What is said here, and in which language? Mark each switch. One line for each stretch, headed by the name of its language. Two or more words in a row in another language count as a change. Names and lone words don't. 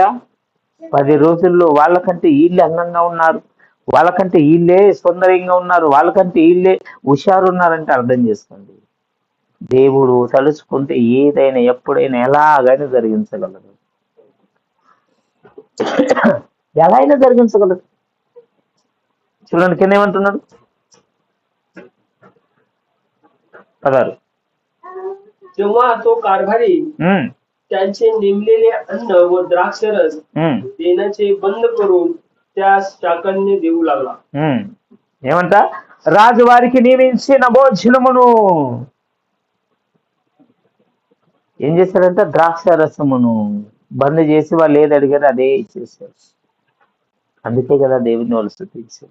Telugu: 10 రోజుల్లో వాళ్ళకంటే వీళ్ళే అందంగా ఉన్నారు, వాళ్ళకంటే వీళ్ళే సౌందర్యంగా ఉన్నారు, వాళ్ళకంటే వీళ్ళే హుషారు ఉన్నారంటే అర్థం చేసుకోండి. దేవుడు తలుచుకుంటే ఏదైనా ఎప్పుడైనా ఎలాగైనా జరిగించగలరు, ఎలా అయినా జరిగించగలరు. చూడండి కింద ఏమంటున్నాడు, 16.
Marathi: जेव्हा तो कारभारी त्यांचे नेमलेले अन्न व द्राक्षरस देण्याचे बंद करून त्यास चाकणने देऊ लागला.
Telugu: ఏమంట, రాజు వారికి నియమించిన భోజనమును ఏం చేశారంట, ద్రాక్ష రసమును బంద్ చేసి వాళ్ళు ఏది అడిగారో అదే ఇచ్చేసారు. అందుకే కదా దేవుని వాళ్ళు స్తుతించారు.